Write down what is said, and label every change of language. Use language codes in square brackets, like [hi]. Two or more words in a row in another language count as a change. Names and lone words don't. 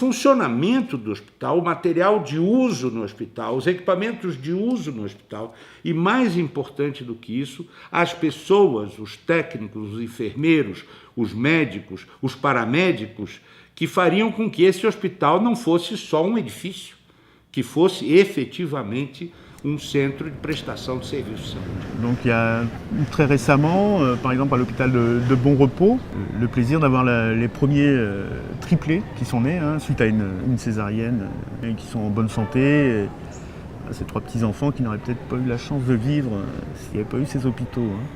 [pt] funcionamento do hospital, o material de uso no hospital, os equipamentos de uso no hospital e, mais importante do que isso, as pessoas, os técnicos, os enfermeiros, os médicos, os paramédicos, que fariam com que esse hospital não fosse só um edifício, que fosse efetivamente [fr] centre de prestation de services. Donc il y a très récemment, par exemple à l'hôpital de Bon Repos, le plaisir d'avoir les premiers triplés qui sont nés suite à une césarienne et qui sont en bonne santé. Et ces 3 petits-enfants qui n'auraient peut-être pas eu la chance de vivre s'il n'y avait pas eu ces hôpitaux.